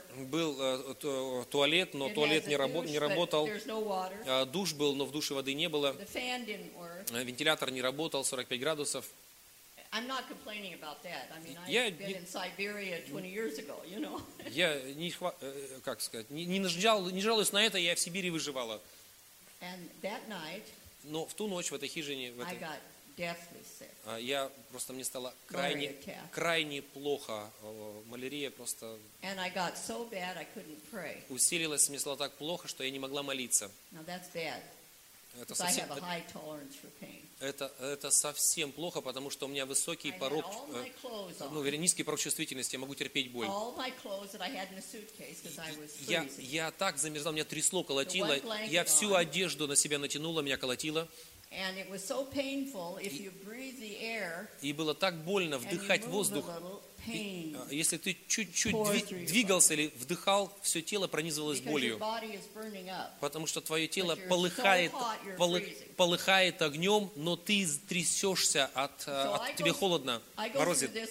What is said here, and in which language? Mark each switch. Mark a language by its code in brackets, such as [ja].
[ru] Был туалет, но туалет не работал. Душ был, но в душе воды не было. Вентилятор не работал, 45 градусов. [en] I'm not complaining about that. I mean, I've been in Siberia 20 years ago, you know. [ru] Я не жалуюсь на это, я в Сибири выживала. [en] And that night, [ru] но в ту ночь в этой хижине, [en] I got deathly sick. [ru] Мне стало крайне плохо. Малярия просто. [en] And I got so bad I couldn't pray. [ru] Усилилась, мне стало так плохо, что я не могла молиться. [en] Now that's bad. [ru] Это совсем, [en] I have a high tolerance for pain. [ru] Это совсем плохо, потому что у меня высокий порог, низкий порог чувствительности, я могу терпеть боль. [en] All my clothes that I had in a suitcase, because I was freezing. [ru] Я так замерзла, меня трясло, колотило. Я всю одежду на себя натянула, меня колотило. [en] And it was so painful if you breathe the air. [ru] И было так больно вдыхать воздух. Если ты чуть-чуть двигался или вдыхал, все тело пронизывалось болью. Потому что твое тело полыхает огнем, но ты трясешься, тебе холодно, морозит.